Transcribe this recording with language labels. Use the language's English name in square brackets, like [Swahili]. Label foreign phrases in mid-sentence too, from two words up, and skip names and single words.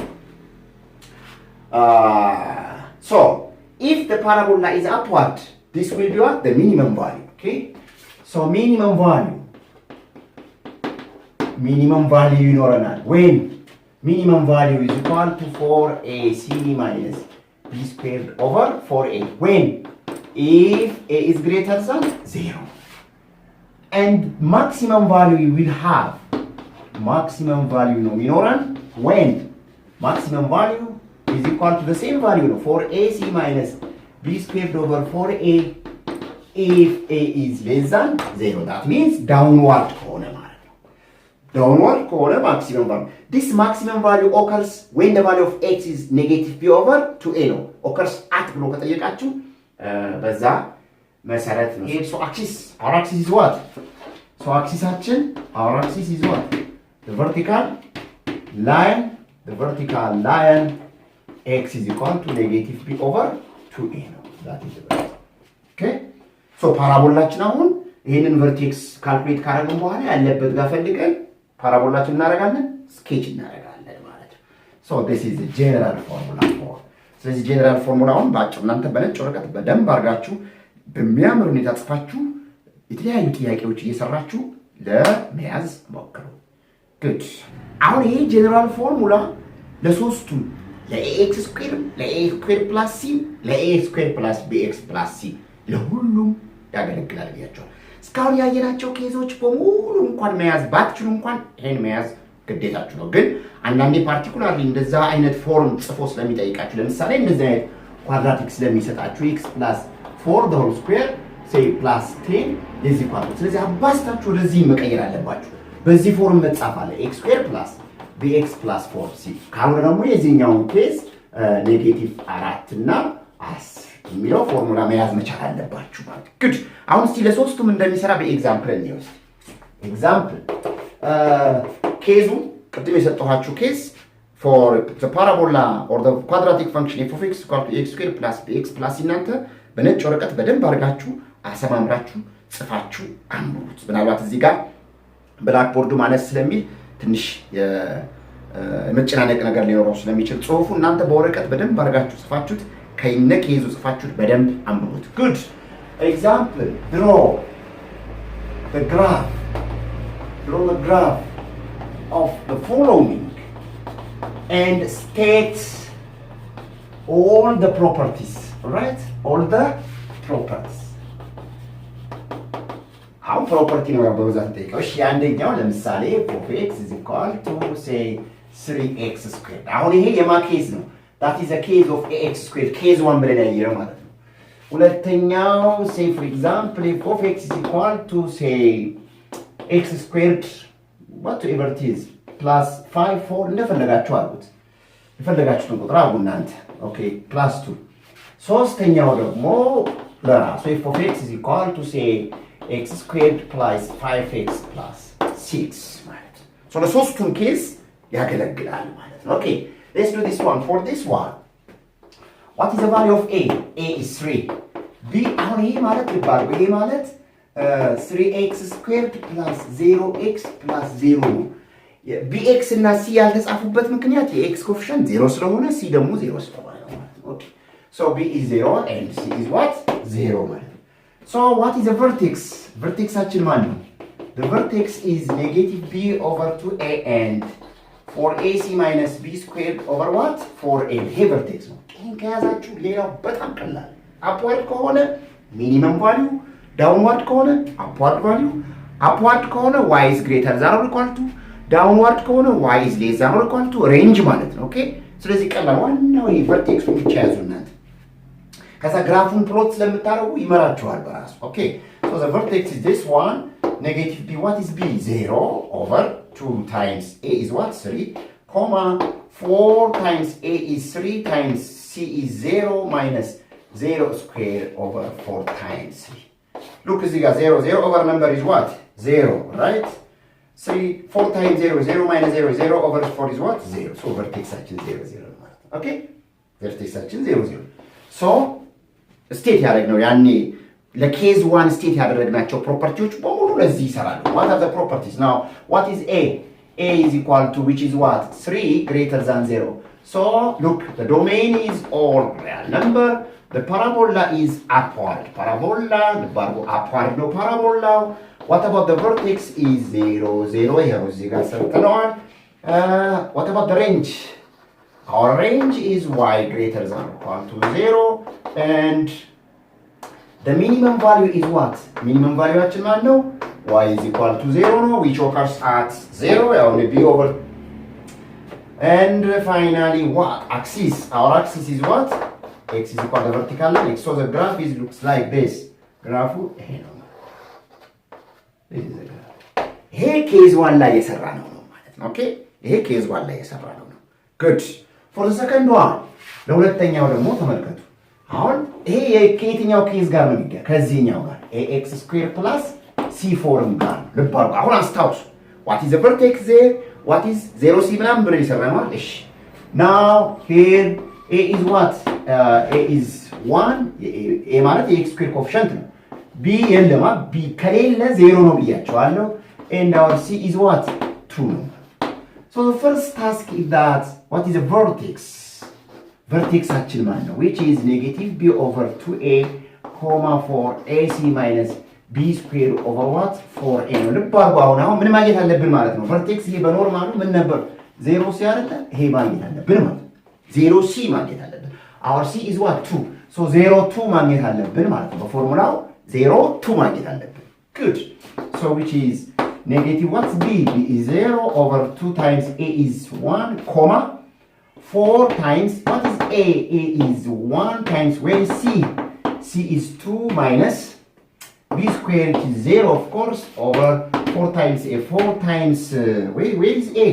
[English] so if the parabola is upward this will be what the minimum value okay so minimum value ይኖረናል when minimum value is equal to 4ac minus b squared over 4a when if a is greater than 0 and maximum value you will have maximum value [Amharic] ነው የሚኖረን [English] when maximum value is equal to the same value ነው 4ac minus b squared over 4a if a is less than 0 that means downward [Amharic] ከሆነ ማለት ነው [English] downward ከሆነ maximum value this maximum value occurs when the value of x is negative b over 2a ነው occurs at [Amharic] ብሎ ከጠየቃችሁ በዛ መሰረት ነው [English] so axis our axis is what so axisአችን our axis is what the vertical line x is equal to negative b over 2a [Amharic] ነው [English] that is the vertex okay so [Amharic] ፓራቦላችን አሁን ይሄንን vertex ካልኩሌት ካደረግን በኋላ ያለበት ጋር ፈልገን ፓራቦላችን እናደርጋለን ስኬች እናደርጋለን ማለት ነው [English] so this is the general formula for [Amharic] ስለዚህ ጀነራል ፎርሙላውን ባጭሩ እናንተ በነጭ ወረቀት በደንብ አድርጋችሁ በሚያምር ሁኔታ ጽፋችሁ የተለያዩ ጥያቄዎች እየሰራችሁ ለመያዝ ሞክሩ good አሁን ይሄ ጀነራል ፎርሙላ ለሶስቱም ለax ስኩዌር ለax ስኩዌር ፕላስ c ለax ስኩዌር ፕላስ bx ፕላስ c ለሁሉም ያገለግላል ብያቸዋል እስካሁን ያየናቸው ኬዞች በሙሉ እንኳን መያዝ ባትችሉ እንኳን ይሄን መያዝ ግዴታችሁ ነው ግን አንዳንዴ ፓርቲኩላርሊ እንደዛ አይነት ፎርም ጽፎ ስለሚጠይቃችሁ ለምሳሌ እንደዚህ አይነት ኳድራቲክ ስለሚሰጣችሁ [English] x + 4 the whole square say plus 10 is equal to [Amharic] ስለዚህ አባስታችሁ ለዚህ መቀየር አለባችሁ በዚህ ፎርም መጻፍ አለ [English] x square plus bx plus 4c [Amharic] ካሁን ደግሞ የዚህኛው ኬስ ኔጌቲቭ 4 እና 10 የሚለው ፎርሙላ መያዝ መቻል አለባችሁ ማለት good አሁን እስቲ ለሶስቱም እንደሚሰራ በኤግዛምፕል እንየውስ ኤግዛምፕል ኬዙ ቅድም የሰጠኋችሁ ኬስ [English] for the parabola or the quadratic function f of x equal to x squared plus bx plus [Amharic] እናንተ በነጭ ወረቀት በደንብ አድርጋችሁ አሰማምራችሁ ጽፋችሁ አንብቡት ምናልባት እዚህ ጋር ብላክ ቦርዱ ማለት ስለሚል ትንሽ የመጨናነቅ ነገር ሊኖረው ስለሚችል ጽሁፉ እናንተ በወረቀት በደንብ አድርጋችሁ ጽፋችሁት ከይነ ኬዙ ጽፋችሁት በደንብ አንብቡት [English] good example draw the graph of the following and state all the properties right all the properties how property [Amharic] ነው በብዛት ጠይቀው እሺ አንደኛው ለምሳሌ [English] f of x is equal to say 3x squared አሁን [Amharic] ይሄ የማ ኬዝ ነው [English] that is a case of ax squared case 1 [Amharic] ብለን ያየነው ማለት ነው ሁለተኛው [English] say for example f of x is equal to say x squared whatever it is plus 5 4 [Amharic] እንደፈለጋችሁ አድርጉት የፈለጋችሁትን ቁጥር አድርጉ እናንተ ኦኬ [English] plus 2 [Amharic] ሶስተኛው ደግሞ ለራሱ [English] f of x is equal to say x squared plus 5x plus 6 ማለት so [Amharic] ለሶስቱም ኬስ ያገለግላል ማለት ነው ኦኬ [English] let's do this one for this one what is the value of a is 3 b [Amharic] አሁን ይሄ ማለት ይባላል ይሄ ማለት [English] 3x squared plus 0x plus 0 [Amharic] bx እና c ያልተጻፉበት ምክንያት የx ኮኤፊሺየንት 0 ስለሆነ c ደግሞ 0 ስለሆነ ነው ኦኬ [English] so b is 0 and c is what 0 ማለት so what is the vertex [Amharic] vertexአችን ማን ነው [English] the vertex is negative b over 2a and 4ac minus b squared over what 4a [Amharic] ይሄ vertex ነው ይሄን ከያዛችሁ ሌላው በጣም ቀላል [English] upward ከሆነ minimum value downward ከሆነ upward value upward ከሆነ y is greater than or equal to downward ከሆነ y is less than or equal to range [Amharic] ማለት ነው ኦኬ ስለዚህ ቀላል ዋናው ይሄ vertexን ብቻ ያዙና ከዛ ግራፉን ፕሎት ስለምታረጉ ይመራችኋል በራሱ ኦኬ [English] so the vertex is this one negative b what is b 0 over 2 times a is what 3 comma 4 times a is 3 times c is 0 minus 0 square over 4 times 3 look [Amharic] እዚህ ጋር [English] 0 0 over number is what 0 right 3 4 times 0 0 minus 0 0 over 4 is what 0 so vertexአችን 0 0 [Amharic] ማለት ኦኬ [English] vertexአችን 0 0 so [Amharic] ስቴት ያደረግነው ያኔ ለኬዝ 1 ስቴት ያደረግናቸው ፕሮፐርቲዎች በሙሉ ለዚህ ይሰራሉ። [English] what are the properties now? What is a is equal to which is what 3 greater than 0. So look, the domain is all real number. The parabola is upward parabola. The upward no parabola. What about the vertex is 0 0 here [Amharic] እዚህ ጋር ሰርተነዋል። [English] What about the range? Our range is y greater than or equal to 0 and the minimum value is what? Minimum value actually man no y is equal to 0 no, which occurs at 0 only b over and finally what? Axis. Our axis is what? X is equal to the vertical line. So the graph is looks like this. Graph this is the graph. Here case [Amharic] 1 ላይ የሰራ ነው ማለት ነው። Okay? ይሄ case 1 ላይ የሰራ ነው። Good. [English] For the second one [Amharic] ለሁለተኛው ደግሞ ተመልከቱ። አሁን ይሄ ከየትኛው ኬዝ ጋር ነው የሚገናኘው? ከዚህኛው ጋር [English] ax square plus c4 [Amharic] ጋር ልብ አድርጉ። አሁን አስታውሱ [English] what is the vertex there? What is 0 c ምናምን [Amharic] ብለን ይሰራናል። እሺ [English] now here a is what? A is 1 a ማለት የx square coefficient ነው። [Amharic] b የለማ b ከሌለ 0 ነው ብያቸዋለሁ [English] and our c is what? 2 ነው። So the first task is that what is a vertex? Vertex actually man which is negative b over 2a comma 4ac minus b square over what 4a [Amharic] ነው። ልብ አድርጉ። አሁን ምን ማግኘት አለብን ማለት ነው? ቨርቴክስ ይሄ በኖርማሉ ምን ነበር? 0 c አይደለ? ይሄ ማግኘት አለብን ማለት 0 c ማግኘት አለብን። [English] our c is what 2 so 0 2 [Amharic] ማግኘት አለብን ማለት ነው። በፎርሙላው 0 2 ማግኘት አለብን። [English] good so which is negative what's b? b is 0 over 2 times a is 1 comma 4 times what is a? A is 1 times where is c? C is 2 minus b squared is 0 of course over 4 times a 4 times where is a?